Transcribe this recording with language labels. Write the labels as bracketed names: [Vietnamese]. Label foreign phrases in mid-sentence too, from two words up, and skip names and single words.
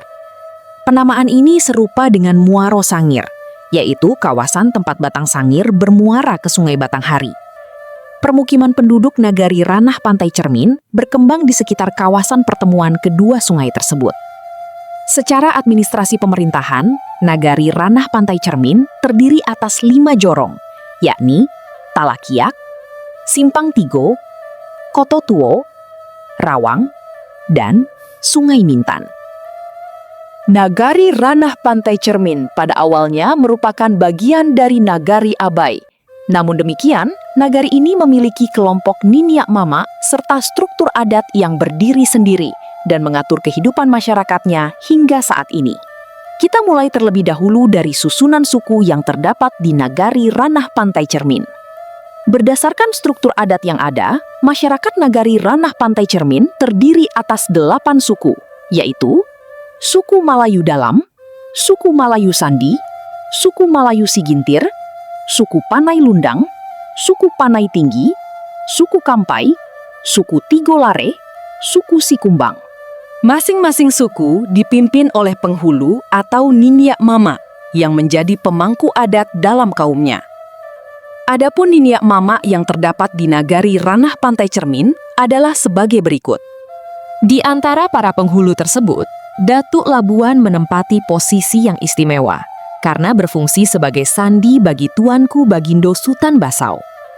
[Indonesian] Penamaan ini serupa dengan Muaro Sangir, yaitu kawasan tempat Batang Sangir bermuara ke Sungai Batanghari. Permukiman penduduk Nagari Ranah Pantai Cermin berkembang di sekitar kawasan pertemuan kedua sungai tersebut. Secara administrasi pemerintahan, Nagari Ranah Pantai Cermin terdiri atas 5 jorong, yakni Talakiak, Simpang Tigo, Koto Tuo, Rawang, dan Sungai Mintan. Nagari Ranah Pantai Cermin pada awalnya merupakan bagian dari Nagari Abai. Namun demikian, nagari ini memiliki kelompok Niniak Mama serta struktur adat yang berdiri sendiri dan mengatur kehidupan masyarakatnya hingga saat ini. Kita mulai terlebih dahulu dari susunan suku yang terdapat di Nagari Ranah Pantai Cermin. Berdasarkan struktur adat yang ada, masyarakat Nagari Ranah Pantai Cermin terdiri atas 8 suku, yaitu Suku Malayu Dalam, Suku Malayu Sandi, Suku Malayu Sigintir, Suku Panai Lundang, Suku Panai Tinggi, Suku Kampai, Suku Tigolare, Suku Sikumbang. Masing-masing suku dipimpin oleh penghulu atau Niniak Mama yang menjadi pemangku adat dalam kaumnya. Adapun Niniak Mama yang terdapat di Nagari Ranah Pantai Cermin adalah sebagai berikut. Di antara para penghulu tersebut, Datuk Labuan menempati posisi yang istimewa karena berfungsi sebagai sandi bagi Tuanku Bagindo Sutan Basau.